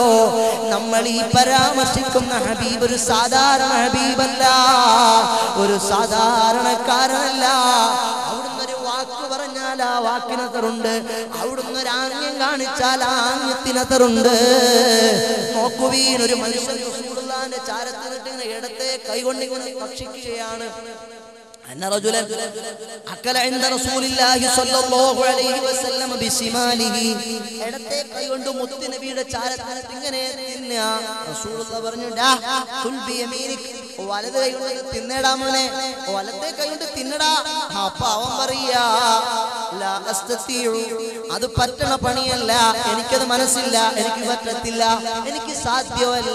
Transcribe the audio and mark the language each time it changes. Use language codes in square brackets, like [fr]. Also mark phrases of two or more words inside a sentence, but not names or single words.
[ml] നമ്മൾ ഈ പരാമർശിക്കുന്ന ഹബീബ് ഒരു സാധാരണ ഹബീബല്ല, ഒരു സാധാരണക്കാരനല്ല. അവിടുന്ന് ഒരു വാക്ക് പറഞ്ഞാൽ ആ വാക്കിനതറുണ്ട്. അവിടുന്ന് ഒരു ആംഗ്യം കാണിച്ചാൽ ആ ആംഗ്യത്തിനതറുണ്ട്. നോക്കുവീൻ, ഒരു മനുഷ്യൻ റസൂലുള്ളാഹിന്റെ ചാരത്തിനിട്ട് ഇടത്തെ കൈകൊണ്ട് ഇങ്ങനെ ഭക്ഷിക്കുകയാണ്. [ar] أن رجلا أكل عند رسول الله صلى الله عليه وسلم بشماله. [ml] ഇടത്തെ കൈകൊണ്ട് മുത്ത് നബിയുടെ ചാരത്തിനിട്ട് ഇങ്ങനെ തിന്നുക. റസൂലുള്ളാഹി പറഞ്ഞു, ഡാ [ar] كل بيمينك, [ml] വലത് കൈകൊണ്ട് തിന്നടാ മോനെ, വലത്തെ കൈകൊണ്ട് തിന്നടാ. അപ്പൊ അവൻ പറയാ, [ar] لا أستطيع, [ml] അത് പറ്റണ പണിയല്ല, എനിക്കത് മനസ്സില്ല, എനിക്ക് പറ്റത്തില്ല, എനിക്ക് സാധ്യമല്ല.